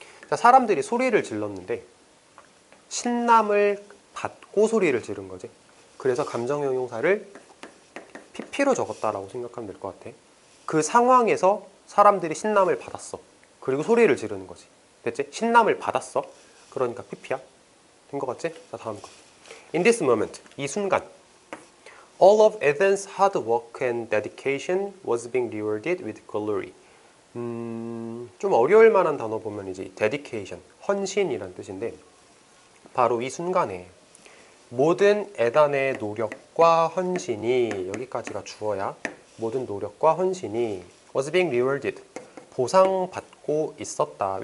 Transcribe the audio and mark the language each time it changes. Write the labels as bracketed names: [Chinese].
[Korean] 자, 사람들이 소리를 질렀는데 신남을 받고 소리를 지른 거지. 그래서 감정 형용사를 pp로 적었다라고 생각하면 될 것 같아. 그 상황에서 사람들이 신남을 받았어. 그리고 소리를 지르는 거지. 됐지? 신남을 받았어. 그러니까 pp야. 된 것 같지? 자, 다음 거. [English] In this moment, [Korean] 이 순간, [English] all of Ethan's hard work and dedication was being rewarded with glory. [Korean] 좀 어려울 만한 단어 보면 이제 dedication, 헌신이란 뜻인데, 바로 이 순간에 모든 에단의 노력과 헌신이, 여기까지가 주어야, 모든 노력과 헌신이 was being rewarded, 보상받고 있었다.